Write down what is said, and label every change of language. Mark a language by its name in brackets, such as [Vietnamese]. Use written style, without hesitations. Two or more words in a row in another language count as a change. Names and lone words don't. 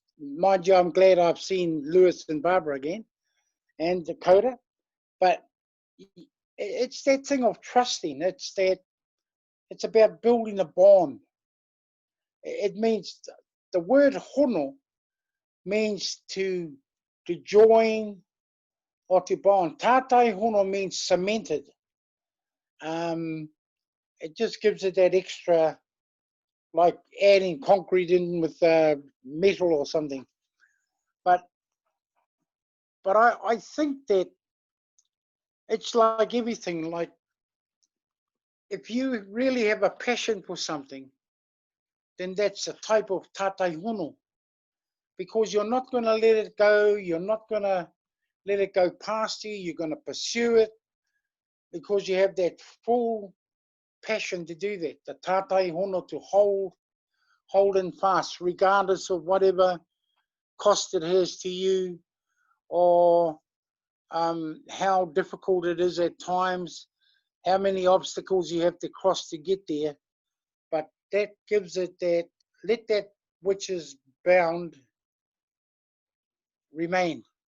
[English] Mind you, I'm glad I've seen Lewis and Barbara again and Dakota, but it's that thing of trusting. It's about building a bond. It means the word hono means to join or to bond. [Māori] Tātai hono [English] means cemented. It just gives it that extra, like adding concrete in with metal or something. But I think that it's like everything. Like if you really have a passion for something, then that's a type of [Māori] tātai hono. [English] Because you're not going to let it go. You're not going to let it go past you. You're going to pursue it because you have that full passion to do that. [Māori] The tātai hono, [English] to hold and fast, regardless of whatever cost it has to you, or how difficult it is at times, how many obstacles you have to cross to get there. But that gives it that, let that which is found remain.